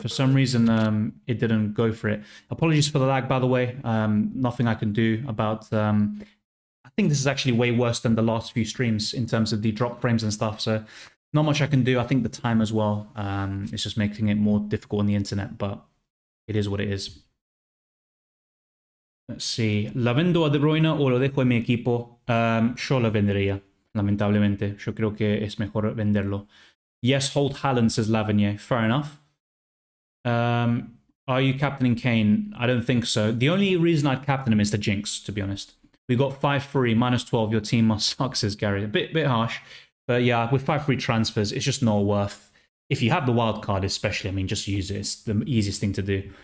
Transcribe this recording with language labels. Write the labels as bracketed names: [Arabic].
[English] For some reason, it didn't go for it. Apologies for the lag, by the way. Nothing I can do about... I think this is actually way worse than the last few streams in terms of the drop frames and stuff, so not much I can do. I think the time as well, it's just making it more difficult on the internet, but it is what it is. Let's see. [Spanish] ¿La vendo a De Bruyne o lo dejo en mi equipo? Yo lo vendería, lamentablemente. Yo creo que es mejor venderlo. [English] Yes, hold Haaland, says Lavinier. Fair enough. Are you captaining Kane? I don't think so. The only reason I'd captain him is the jinx, to be honest. We got 5-3, -12. Your team must suck, says Gary. A bit harsh. But yeah, with 5-3 transfers, it's just not worth. If you have the wild card, especially, I mean, just use it. It's the easiest thing to do.